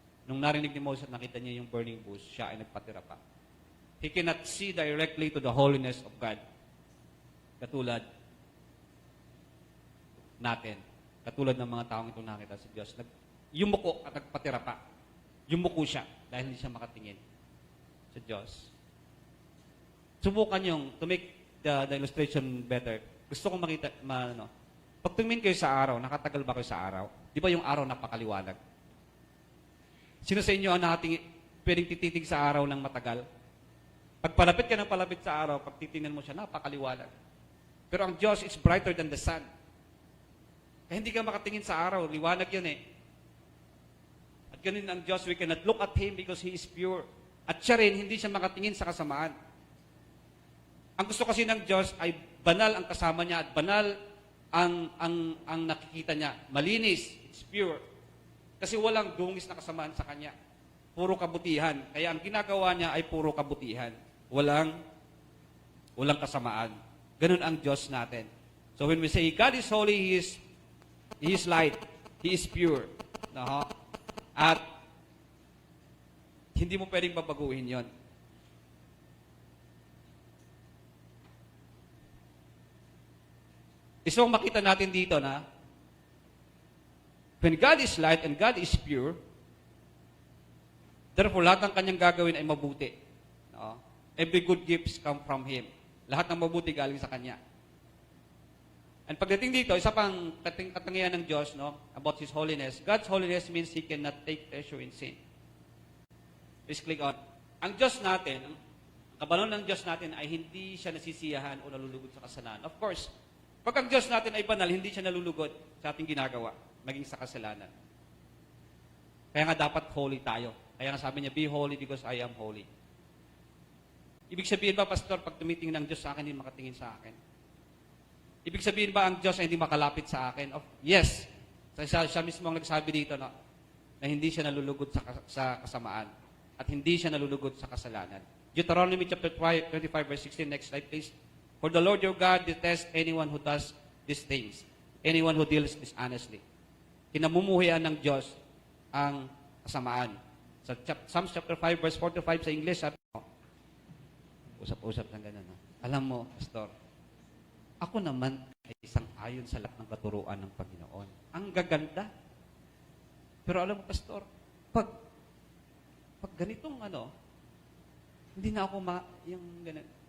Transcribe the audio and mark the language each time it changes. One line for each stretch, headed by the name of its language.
Filipino: nung narinig ni Moses at nakita niya yung burning bush, siya ay nagpatira pa.
English: He cannot see directly to the holiness of God.
Filipino: Katulad natin. Katulad ng mga taong ito nakita sa Diyos. Yumuko at nagpatira pa. Yumuko siya dahil hindi siya makatingin sa Diyos. Subukan yung,
English: to make the illustration better,
Filipino: gusto kong makita, pag tumingin kayo sa araw, nakatagal ba kayo sa araw? Di ba yung araw napakaliwanag? Sino sa inyo ang pwedeng tititig sa araw ng matagal? Pag palapit ka ng palapit sa araw, pag titingnan mo siya, napakaliwanag. Pero ang Diyos
English: is brighter than the sun.
Filipino: Kaya hindi ka makatingin sa araw, liwanag yun eh. At ganun ang Diyos,
English: we cannot look at Him because He is pure.
Filipino: At siya rin, hindi siya makatingin sa kasamaan. Ang gusto kasi ng Diyos ay banal ang kasama niya at banal ang nakikita niya. Malinis,
English: it's pure.
Filipino: Kasi walang dungis na kasamaan sa Kanya. Puro kabutihan. Kaya ang ginagawa niya ay puro kabutihan. Walang kasamaan. Ganun ang Diyos natin.
English: So when we say, God is holy, He is light. He is pure.
Filipino: No? At hindi mo pwedeng babaguhin yon. So makita natin dito na
English: when God is light and God is pure, therefore
Filipino: lahat ng kanyang gagawin ay mabuti. No?
English: Every good gifts come from Him.
Filipino: Lahat ng mabuti galing sa Kanya. And pagdating dito, isa pang katangian ng Diyos, no, about His holiness.
English: God's holiness means He cannot take pleasure in sin. Please click on.
Filipino: Ang Diyos natin, ang kabangon ng Diyos natin ay hindi siya nasisiyahan o nalulugod sa kasalanan. Of course, pag ang Diyos natin ay banal, hindi siya nalulugod sa ating ginagawa, maging sa kasalanan. Kaya nga dapat holy tayo. Kaya nga sabi niya,
English: be holy because I am holy.
Filipino: Ibig sabihin ba, Pastor, pag tumitingin ng Diyos sa akin, hindi makatingin sa akin? Ibig sabihin ba ang Diyos ay hindi makalapit sa akin? Yes. Siya mismo ang nagsabi dito na hindi siya nalulugod sa kasamaan at hindi siya nalulugod sa kasalanan.
English: Deuteronomy chapter 25 verse 16. Next slide, please. For the Lord your God detests anyone who does these things, anyone who deals dishonestly.
Filipino: Kinamumuhian ng Diyos ang kasamaan. Sa Psalms chapter 5 verse 4 to 5 sa English, sabi mo, usap-usap ng ganun. No? Alam mo, Pastor, ako naman ay isang ayon sa lahat ng katuruan ng Panginoon. Ang gaganda. Pero alam mo, Pastor, pag ganitong hindi na ako yung ganun.